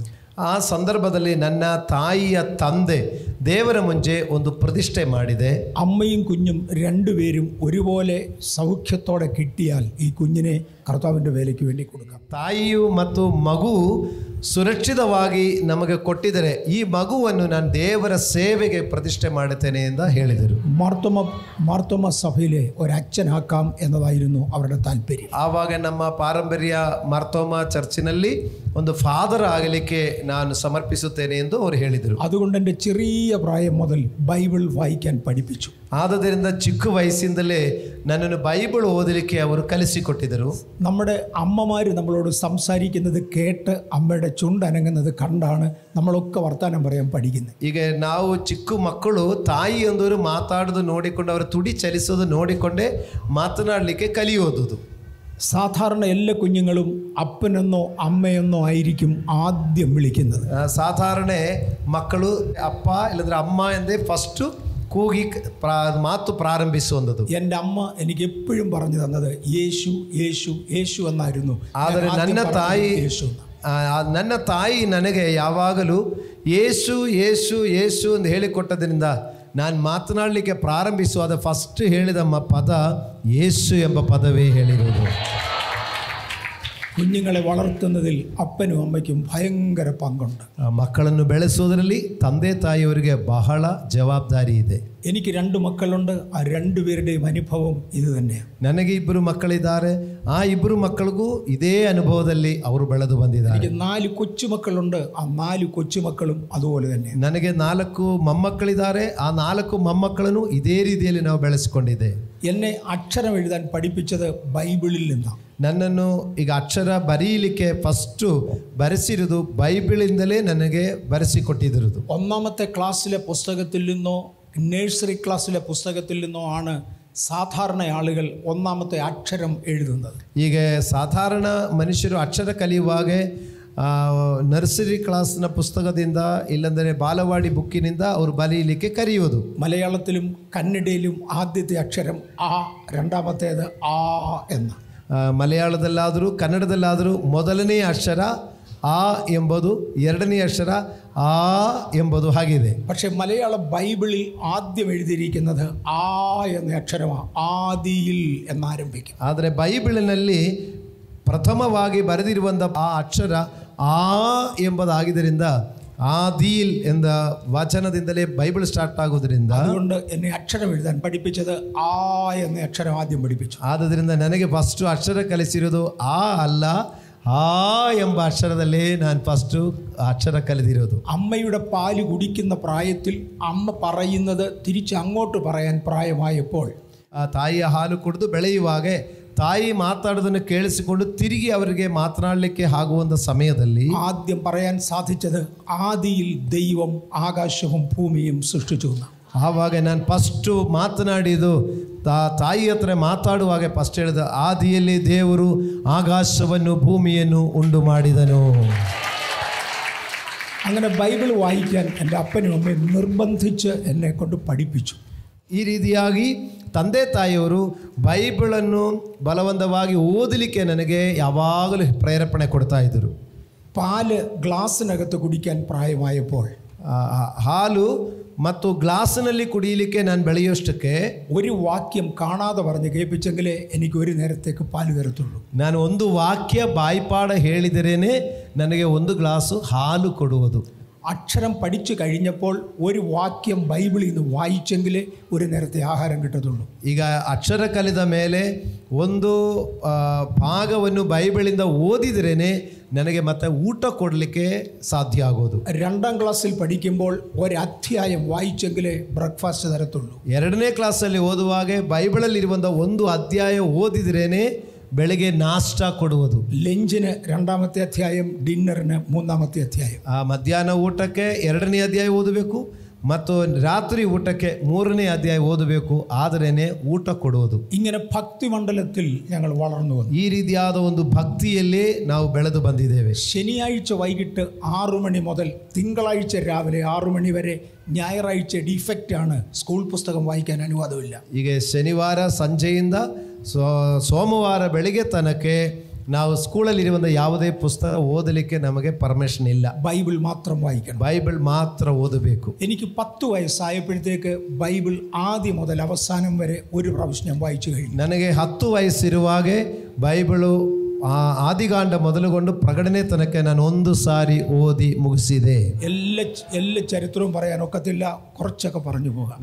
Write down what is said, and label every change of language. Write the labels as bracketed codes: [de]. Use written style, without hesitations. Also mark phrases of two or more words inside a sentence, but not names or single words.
[kn] ಆ ಸಂದರ್ಭದಲ್ಲಿ ನನ್ನ ತಾಯಿಯ ತಂದೆ ದೇವರ ಮುಂಚೆ ಒಂದು ಪ್ರತಿಷ್ಠೆ ಮಾಡಿದೆ. [ml] അമ്മയും കുഞ്ഞും രണ്ടുപേരും ഒരുപോലെ സൗഖ്യത്തോടെ കിട്ടിയാൽ ഈ കുഞ്ഞിനെ കർത്താവിൻ്റെ വേലയ്ക്ക് വേണ്ടി കൊടുക്കാം. [kn] ತಾಯಿಯು ಮತ್ತು ಮಗು ಸುರಕ್ಷಿತವಾಗಿ ನಮಗೆ ಕೊಟ್ಟಿದರೆ ಈ ಮಗುವನ್ನು ನಾನು ದೇವರ ಸೇವೆಗೆ ಪ್ರತಿಷ್ಠೆ ಮಾಡುತ್ತೇನೆ ಎಂದು ಹೇಳಿದರು. [ml] മാർത്തോമ സഭയിലെ ഒരച്ഛനാക്കാം എന്നതായിരുന്നു അവരുടെ താല്പര്യം. [kn] ಆವಾಗ ನಮ್ಮ ಪಾರಂಪರ್ಯ ಮಾರ್ತೋಮ ಚರ್ಚಿನಲ್ಲಿ ಒಂದು ಫಾದರ್ ಆಗಲಿಕ್ಕೆ ನಾನು ಸಮರ್ಪಿಸುತ್ತೇನೆ ಎಂದು ಅವರು ಹೇಳಿದರು. [ml] അതുകൊണ്ട് എൻ്റെ ചെറിയ പ്രായം മുതൽ ബൈബിൾ വായിക്കാൻ പഠിപ്പിച്ചു. [kn] ಆದ್ದರಿಂದ ಚಿಕ್ಕ ವಯಸ್ಸಿಂದಲೇ ನನ್ನನ್ನು ಬೈಬಲ್ ಓದಲಿಕ್ಕೆ ಅವರು ಕಲಿಸಿಕೊಟ್ಟಿದ್ದರು. [ml] നമ്മുടെ അമ്മമാർ നമ്മളോട് സംസാരിക്കുന്നത് കേട്ട് അമ്മയുടെ ചുണ്ടനങ്ങുന്നത് കണ്ടാണ് നമ്മളൊക്കെ വർത്താനം പറയാൻ പഠിക്കുന്നത്. [kn] ಈಗ ನಾವು ಚಿಕ್ಕ ಮಕ್ಕಳು ತಾಯಿಯೊಂದವರು ಮಾತಾಡೋದು ನೋಡಿಕೊಂಡು ಅವರ ತುಡಿ ಚಲಿಸೋದು ನೋಡಿಕೊಂಡೇ ಮಾತನಾಡಲಿಕ್ಕೆ ಕಲಿಯೋದು. [ml] സാധാരണ എല്ലാ കുഞ്ഞുങ്ങളും അപ്പനെന്നോ അമ്മയെന്നോ ആയിരിക്കും ആദ്യം വിളിക്കുന്നത്. [kn] ಸಾಧಾರಣ ಮಕ್ಕಳು ಅಪ್ಪ ಇಲ್ಲಂದ್ರೆ ಅಮ್ಮ ಎಂದೇ ಫಸ್ಟ್ ಕೂಗಿ ಮಾತು ಪ್ರಾರಂಭಿಸುವಂಥದ್ದು. [ml] എൻ്റെ അമ്മ എനിക്ക് എപ്പോഴും പറഞ്ഞു തന്നത് യേശു യേശു യേശು എന്നായിരുന്നു. [kn] ಆದರೆ ನನ್ನ ತಾಯಿ ನನಗೆ ಯಾವಾಗಲೂ ಯೇಸು ಯೇಸು ಯೇಸು ಎಂದು ಹೇಳಿಕೊಟ್ಟದ್ರಿಂದ ನಾನು ಮಾತನಾಡಲಿಕ್ಕೆ ಪ್ರಾರಂಭಿಸುವಾಗ ಫಸ್ಟ್ ಹೇಳಿದ ಪದ ಯೇಸು ಎಂಬ ಪದವೇ ಹೇಳಿರುವುದು. [ml] കുഞ്ഞുങ്ങളെ വളർത്തുന്നതിൽ അപ്പനും അമ്മയ്ക്കും ഭയങ്കര പങ്കുണ്ട്. [kn] ಮಕ್ಕಳನ್ನು ಬೆಳೆಸುವುದರಲ್ಲಿ ತಂದೆ ತಾಯಿಯವರಿಗೆ ಬಹಳ ಜವಾಬ್ದಾರಿ ಇದೆ. [ml] എനിക്ക് 2 മക്കളുണ്ട്. ആ 2 പേരുടെയും അനുഭവം ഇത് തന്നെയാണ്. [kn] ನನಗೆ 2 ಮಕ್ಕಳಿದ್ದಾರೆ. ಆ 2 ಮಕ್ಕಳಿಗೂ ಇದೇ ಅನುಭವದಲ್ಲಿ ಅವರು ಬೆಳೆದು ಬಂದಿದ್ದಾರೆ. [ml] എനിക്ക് 4 കൊച്ചുമക്കളുണ്ട്. ആ 4 കൊച്ചുമക്കളും അതുപോലെ തന്നെ. [kn] ನನಗೆ 4 ಮೊಮ್ಮಕ್ಕಳಿದ್ದಾರೆ. ಆ 4 ಮೊಮ್ಮಕ್ಕಳನ್ನು ಇದೇ ರೀತಿಯಲ್ಲಿ ನಾವು ಬೆಳೆಸಿಕೊಂಡಿದ್ದೆ. [ml] എന്നെ അക്ഷരം എഴുതാൻ പഠിപ്പിച്ചത് ബൈബിളിൽ നിന്നാണ്. [kn] ನನ್ನನ್ನು ಈಗ ಅಕ್ಷರ ಬರೀಲಿಕ್ಕೆ ಫಸ್ಟು ಬರೆಸಿರುವುದು ಬೈಬಿಳಿಂದಲೇ ನನಗೆ ಬರೆಸಿಕೊಟ್ಟಿರುವುದು. [ml] 1ാമത്തെ ക്ലാസ്സിലെ പുസ്തകത്തിൽ നിന്നോ നഴ്സറി ക്ലാസ്സിലെ പുസ്തകത്തിൽ നിന്നോ ആണ് സാധാരണ ആളുകൾ 1ാമത്തെ അക്ഷരം എഴുതുന്നത്. [kn] ಈಗ ಸಾಧಾರಣ ಮನುಷ್ಯರು ಅಕ್ಷರ ಕಲಿಯುವಾಗ ನರ್ಸರಿ ಕ್ಲಾಸ್ನ ಪುಸ್ತಕದಿಂದ ಇಲ್ಲಂದರೆ ಬಾಲವಾಡಿ ಬುಕ್ಕಿನಿಂದ ಅವರು ಬರೆಯಲಿಕ್ಕೆ ಕರೆಯುವುದು. [ml] മലയാളത്തിലും കന്നഡയിലും ആദ്യത്തെ അക്ഷരം ആ, രണ്ടാമത്തേത് ആ എന്ന. [kn] ಮಲಯಾಳದಲ್ಲಾದರೂ ಕನ್ನಡದಲ್ಲಾದರೂ ಮೊದಲನೇ ಅಕ್ಷರ ಆ ಎಂಬುದು, ಎರಡನೇ ಅಕ್ಷರ ಆ ಎಂಬುದು ಆಗಿದೆ. [ml] പക്ഷേ മലയാള ബൈബിളിൽ ആദ്യം എഴുതിയിരിക്കുന്നത് ആ എന്ന അക്ഷരമാണ്. ആദിയിൽ എന്നാരംഭിക്കും. [kn] ಆದರೆ ಬೈಬിളിನಲ್ಲಿ ಪ್ರಥಮವಾಗಿ ಬರೆದಿರುವಂಥ ಆ ಅಕ್ಷರ ಆ ಎಂಬುದಾಗಿದ್ದರಿಂದ [ml] ആദിയിൽ എന്ന [kn] വചനದಿಂದಲೇ ബൈബിൾ ಸ್ಟಾರ್ಟ್ ಆಗೋದ್ರಿಂದ [ml] അതുകൊണ്ട് എന്നെ അക്ഷരം എഴുതാൻ പഠിപ്പിച്ചത് ആ എന്ന അക്ഷരം ആദ്യം പഠിപ്പിച്ചു. [kn] ಆದ್ದರಿಂದ ನನಗೆ ಫಸ್ಟ್ ಅಕ್ಷರ ಕಲಿಸಿರೋದು ಆ ಅಲ್ಲ, ആ ಎಂಬ ಅಕ್ಷರದಲ್ಲೇ ನಾನು ಫಸ್ಟು ಅಕ್ಷರ ಕಲಿತಿರೋದು. [ml] അമ്മയുടെ പാല് കുടിക്കുന്ന പ്രായത്തിൽ അമ്മ പറയുന്നത് തിരിച്ച് അങ്ങോട്ട് പറയാൻ പ്രായമായപ്പോൾ, [kn] ಆ ತಾಯಿಯ ಹಾಲು ಕುಡಿದು ಬೆಳೆಯುವಾಗ ತಾಯಿ ಮಾತಾಡೋದನ್ನು ಕೇಳಿಸಿಕೊಂಡು ತಿರುಗಿ ಅವರಿಗೆ ಮಾತನಾಡಲಿಕ್ಕೆ ಆಗುವಂಥ ಸಮಯದಲ್ಲಿ [ml] ആദ്യം പറയാൻ സാധിച്ചത് ആദിയിൽ ദൈവം ആകാശവും ഭൂമിയും സൃഷ്ടിച്ചു. [kn] ಆವಾಗ ನಾನು ಫಸ್ಟು ಮಾತನಾಡಿದ್ದು ತಾಯಿ ಹತ್ರ ಮಾತಾಡುವಾಗ ಫಸ್ಟ್ ಹೇಳಿದ ಆದಿಯಲ್ಲಿ ದೇವರು ಆಕಾಶವನ್ನು ಭೂಮಿಯನ್ನು ಉಂಟು ಮಾಡಿದನು. [ml] അങ്ങനെ ബൈബിൾ വായിക്കാൻ എൻ്റെ അപ്പനും അമ്മയും നിർബന്ധിച്ച് എന്നെ കൊണ്ട് പഠിപ്പിച്ചു. [kn] ಈ ರೀತಿಯಾಗಿ ತಂದೆ ತಾಯಿಯವರು ಬೈಬಲನ್ನು ಬಲವಂತವಾಗಿ ಓದಲಿಕ್ಕೆ ನನಗೆ ಯಾವಾಗಲೂ ಪ್ರೇರೇಪಣೆ ಕೊಡ್ತಾ ಇದ್ದರು. [ml] പാല് ഗ്ലാസ്സിനകത്ത് കുടിക്കാൻ പ്രായമായപ്പോൾ, [kn] ಹಾಲು ಮತ್ತು ಗ್ಲಾಸ್ನಲ್ಲಿ ಕುಡಿಯಲಿಕ್ಕೆ ನಾನು ಬೆಳೆಯೋಷ್ಟಕ್ಕೆ [ml] ഒരു വാക്യം കാണാതെ പറഞ്ഞ് കേൾപ്പിച്ചെങ്കിലേ എനിക്ക് ഒരു നേരത്തേക്ക് പാല് തരത്തുള്ളൂ. [kn] ನಾನು ಒಂದು ವಾಕ್ಯ ಬಾಯ್ಪಾಡ ಹೇಳಿದರೇನೆ ನನಗೆ ಒಂದು ಗ್ಲಾಸು ಹಾಲು ಕೊಡುವುದು. [ml] അക്ഷരം പഠിച്ചു കഴിഞ്ഞപ്പോൾ ഒരു വാക്യം ബൈബിളിൽ നിന്ന് വായിച്ചെങ്കിലേ ഒരു നേരത്തെ ആഹാരം കിട്ടത്തുള്ളൂ. [kn] ಈಗ ಅಕ್ಷರ ಕಲಿತ ಮೇಲೆ ಒಂದು ಭಾಗವನ್ನು ಬೈಬಲಿಂದ ಓದಿದ್ರೇನೆ ನನಗೆ ಮತ್ತೆ ಊಟ ಕೊಡಲಿಕ್ಕೆ ಸಾಧ್ಯ ಆಗೋದು. [ml] 2ാം ക്ലാസ്സിൽ പഠിക്കുമ്പോൾ ഒരു അധ്യായം വായിച്ചെങ്കിലേ ബ്രേക്ക്ഫാസ്റ്റ് തരത്തുള്ളൂ. [kn] 2ನೇ ಕ್ಲಾಸಲ್ಲಿ ಓದುವಾಗ ಬೈಬಲಲ್ಲಿ ಇರುವಂಥ ಒಂದು ಅಧ್ಯಾಯ ಓದಿದ್ರೇನೆ ಬೆಳಗ್ಗೆ ನಾಷ್ಟ ಕೊಡುವುದು. [ml] ലഞ്ചിന് 2ാമത്തെ അധ്യായം, ഡിന്നറിന് 3ാമത്തെ അധ്യായം. [kn] ಮಧ್ಯಾಹ್ನ ಊಟಕ್ಕೆ 2ನೇ ಅಧ್ಯಾಯ ಓದಬೇಕು ಮತ್ತು ರಾತ್ರಿ ಊಟಕ್ಕೆ 3ನೇ ಅಧ್ಯಾಯ ಓದಬೇಕು. ಆದರೇನೆ ಊಟ ಕೊಡುವುದು. [ml] ഇങ്ങനെ ഭക്തിമണ്ഡലത്തിൽ ഞങ്ങൾ വളർന്നു വന്നു. [kn] ಈ ರೀತಿಯಾದ ಒಂದು ಭಕ್ತಿಯಲ್ಲಿ ನಾವು ಬೆಳೆದು ಬಂದಿದ್ದೇವೆ. [ml] ശനിയാഴ്ച വൈകിട്ട് 6 മണി മുതൽ തിങ്കളാഴ്ച രാവിലെ 6 മണി വരെ, ഞായറാഴ്ച ഡിഫക്റ്റ് ആണ്, സ്കൂൾ പുസ്തകം വായിക്കാൻ അനുവാദമില്ല. [kn] ಈಗ ಶನಿವಾರ ಸಂಜೆಯಿಂದ ಸೋಮವಾರ ಬೆಳಿಗ್ಗೆ ತನಕ ನಾವು ಸ್ಕೂಲಲ್ಲಿರುವಂಥ ಯಾವುದೇ ಪುಸ್ತಕ ಓದಲಿಕ್ಕೆ ನಮಗೆ ಪರ್ಮಿಷನ್ ಇಲ್ಲ. [ml] ബൈബിൾ മാത്രം വായിക്കണം. [kn] ಬೈಬಲ್ ಮಾತ್ರ ಓದಬೇಕು. [ml] എനിക്ക് 10 വയസ്സായപ്പോഴത്തേക്ക് ബൈബിൾ ആദ്യം മുതൽ അവസാനം വരെ ഒരു പ്രാവശ്യം ഞാൻ വായിച്ചു കഴിഞ്ഞു. [kn] ನನಗೆ 10 ವಯಸ್ಸಿರುವಾಗ ಬೈಬಲು ಆದಿಕಾಂಡ ಮೊದಲುಗೊಂಡು ಪ್ರಕಟಣೆ ತನಕ ನಾನು ಒಂದು ಸಾರಿ ಓದಿ ಮುಗಿಸಿದೆ. [ml] എല്ലാ ചരിത്രവും പറയാൻ ഒക്കത്തില്ല, കുറച്ചൊക്കെ പറഞ്ഞു പോകാം.